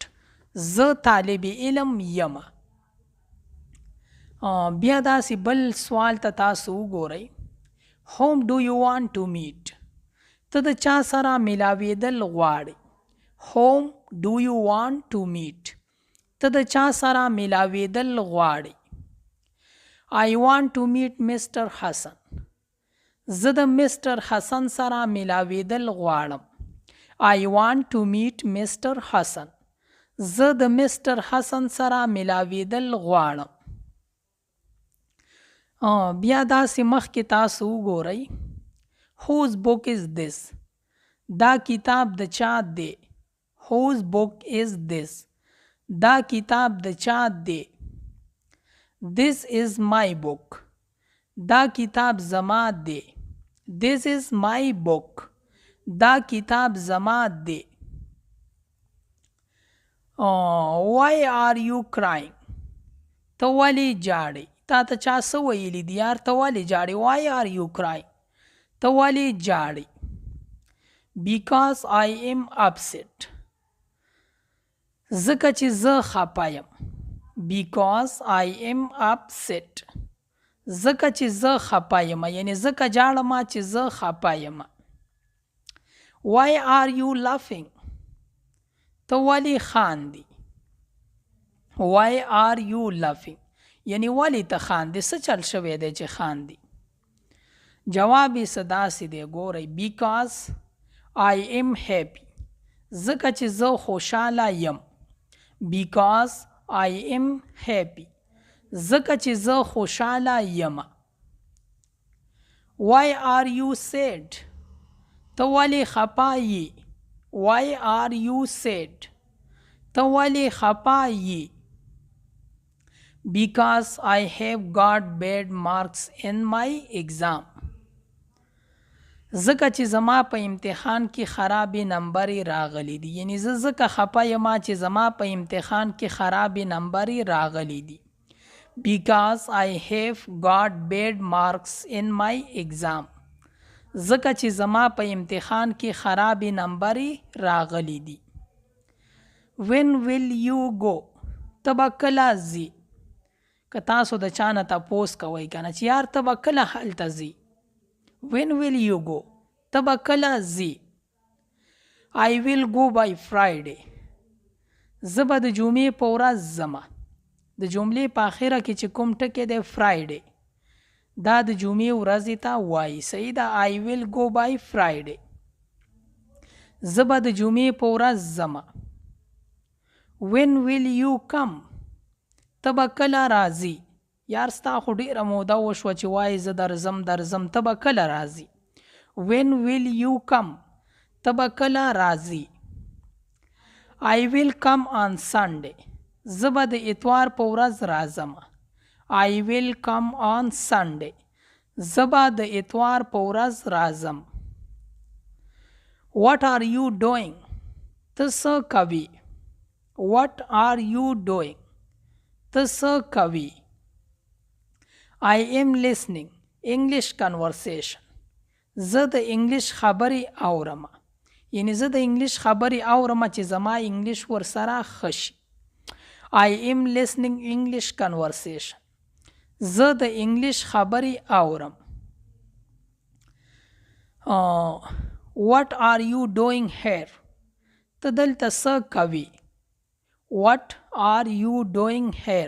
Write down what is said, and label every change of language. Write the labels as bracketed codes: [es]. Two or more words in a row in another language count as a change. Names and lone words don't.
[ps] زه طالب علم یم. بیا داسې بل سوال ته تاسو وګورئ. [en] Whom do you want to meet? [ps] ته د چا سره ملاوېدل غواړې؟ [en] Whom do you want to meet? [ps] ته د چا سره ملاوېدل غواړې؟ [en] I want to meet Mr. Hassan. [ps] زه د Mr. حسن سره ملاوېدل غواړم. [en] I want to meet Mr. Hassan. [ps] زه د Mr. حسن سره ملاوېدل غواړم. بیا داسې مخکې تاسو وګورئ [en] Whose book is this? [ps] دا کتاب د چا دی؟ [en] Whose book is this? [ps] دا کتاب د چا دی؟ [en] This is my book. [ps] دا کتاب زما دی. [en] This is my book. [ps] دا کتاب زما دی. [en] Why are you crying? [ps] ته ولې جاړې؟ تا ته چا څه ویلي دي یار؟ ته ولې جاړې؟ [en] Why are you crying? [ps] ته ولې جاړې؟ [en] Because I am upset. [ps] ځکه چې زه خپه یم. [en] Because I am upset. [ps] ځکه چې زه خپه یم، یعنی ځکه جاړم چې زه خپه یم. [en] Why are you laughing? [ps] ته ولې خاندې؟ [en] Why are you laughing? [ps] یعنی ولې ته خاندې؟ څه چل شوی دی چې خاندې؟ جواب یې څه داسې دی، ګورئ [en] Because I am happy. [ps] ځکه چې زه خوشحاله یم. [en] Because I am happy. [ps] ځکه چې زه خوشحاله یم. [en] Why are you sad? [ps] ته ولې خپه یې؟ [en] Why are you sad? [ps] ته ولې خپه یې؟ [en] Because I have got bad marks in my exam. [ps] ځکه چې زما په امتحان کې خرابې نمبرې راغلی دي. یعنی زه ځکه خفه یم چې زما په امتحان کې خرابې نمبرې راغلی دي. [en] Because I have got bad marks in my exam. [ps] ځکه چې زما په امتحان کې خرابې نمبرې راغلی دي. [en] When will you go? [ps] ته به کله ځې؟ که تاسو د چا نه تپوس کوئ که نه چې یار ته به کله هلته ځې. [en] When will you go? [ps] ته به کله ځې؟ [en] I will go by Friday. [ps] زه به د جمعې په ورځ ځمه. د جملې په آخره کې چې کوم ټکی دی فرایډے، دا د جمعې ورځې ته وایي. صحیح ده. [en] I will go by Friday. [ps] زه به د جمعې په ورځ ځمه. [en] When will you come? [ps] ته به کله راځې؟ یار ستا خو ډېره موده وشوه چې وایې زه درځم. ته به کله راځې؟ [en] When will you come? [ps] ته به کله راځې؟ [en] I will come on Sunday. [ps] زه به د اتوار په ورځ راځم. [en] I will come on Sunday. [ps] زه به د اتوار په ورځ راځم. [en] What are you doing? [ps] ته څه کوې؟ [en] What are you doing? [ps] ته څه کوې؟ [en] I am listening English conversation. [ps] زه د انګلیش خبرې اورم. یعنی زه د انګلیش خبرې اورم چې زما انګلیش ورسره ښه شي. [en] I am listening English conversation. [ps] زه د انګلیش خبرې اورم. [en] What are you doing here? [ps] ته دلته څه کوې؟ [en] What are you doing here?